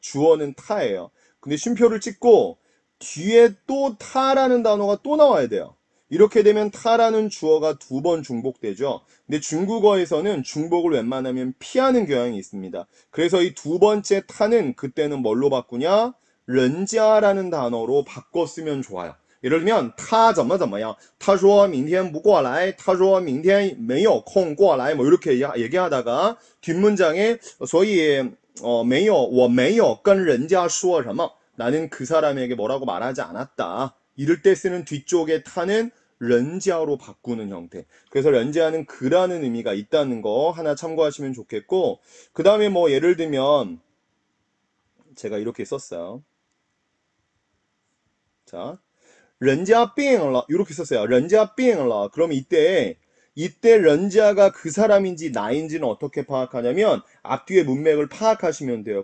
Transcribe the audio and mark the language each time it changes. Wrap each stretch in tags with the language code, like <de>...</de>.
<ko>주어는 타예요. 근데 쉼표를 찍고 뒤에 또 타라는 단어가 또 나와야 돼요. 이렇게 되면 타라는 주어가 2번 중복되죠. 근데 중국어에서는 중복을 웬만하면 피하는 경향이 있습니다. 그래서 이 2번째 타는 그때는 뭘로 바꾸냐? 런지아라는 단어로 바꿔 쓰면 좋아요. 예를 들면</ko> <zh>他怎么怎么样他说明天不过来他说明天没有空过来</zh> <ko>뭐 이렇게 얘기하다가 뒷문장에</ko> <zh>所以没有我没有跟人家说什么</zh> <ko>나는 그 사람에게 뭐라고 말하지 않았다. 이럴 때 쓰는 뒤쪽에 타는 런지아로 바꾸는 형태. 그래서 런지아는 그라는 의미가 있다는 거 하나 참고하시면 좋겠고 그 다음에 뭐 예를 들면 제가 이렇게 썼어요. 자,</ko> <zh>人家病了</zh> <ko>이렇게 썼어요.</ko> <zh>人家病了</zh> <ko>그러면 이때 런지아가 그 사람인지 나인지는 어떻게 파악하냐면 앞뒤의 문맥을 파악하시면 돼요.</ko>